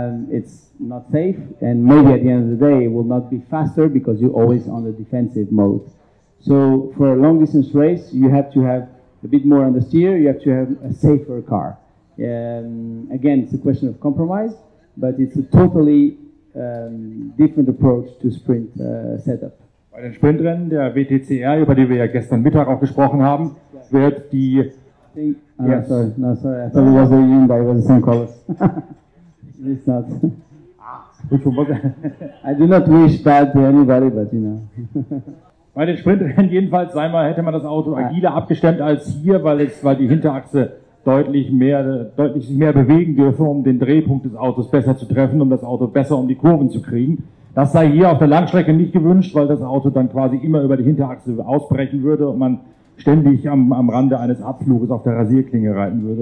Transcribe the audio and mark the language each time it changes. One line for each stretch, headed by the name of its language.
English: It's not safe, and maybe at the end of the day it will not be faster because you're always on the defensive mode. So for a long distance race, you have to have a bit more on the steer, you have to have a safer car. Again, it's a question of compromise, but it's a totally different approach to sprint setup.
German: Bei den Sprintrennen der WTCR, über die wir ja gestern Mittag auch gesprochen haben, wird die...
English: Sorry, I thought it was a Hyundai, it was the same colors. It's not. I do not wish bad to anybody, but you know.
German: Bei den Sprintrennen jedenfalls hätte man das Auto agiler abgestemmt als hier, weil die Hinterachse deutlich sich mehr bewegen dürfe, um den Drehpunkt des Autos besser zu treffen, um das Auto besser um die Kurven zu kriegen. Das sei hier auf der Langstrecke nicht gewünscht, weil das Auto dann quasi immer über die Hinterachse ausbrechen würde und man ständig am Rande eines Abfluges auf der Rasierklinge reiten würde.